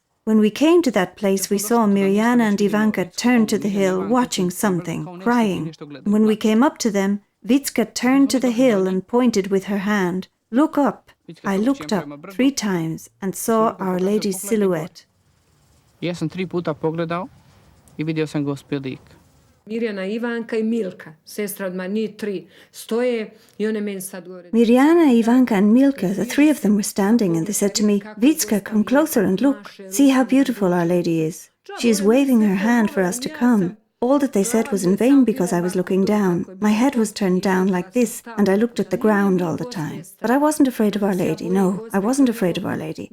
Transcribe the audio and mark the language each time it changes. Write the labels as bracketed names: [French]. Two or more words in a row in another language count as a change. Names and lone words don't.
[English] When we came to that place, we saw Mirjana and Ivanka turn to the hill, watching something, crying. When we came up to them, Vitska turned to the hill and pointed with her hand. "Look up." I looked up 3 times and saw Our Lady's silhouette. [Croatian] Ja sam 3 puta pogledao I vidio sam Gospin lik. Mirjana, Ivanka I Milka, sestra od njih 3, stoje I one meni sad govore. [English] Mirjana, Ivanka and Milka, the 3 of them were standing and they said to me, "Vitska, come closer and look. See how beautiful Our Lady is. She is waving her hand for us to come." All that they said was in vain because I was looking down. My head was turned down like this and I looked at the ground all the time. But I wasn't afraid of Our Lady. No, I wasn't afraid of Our Lady.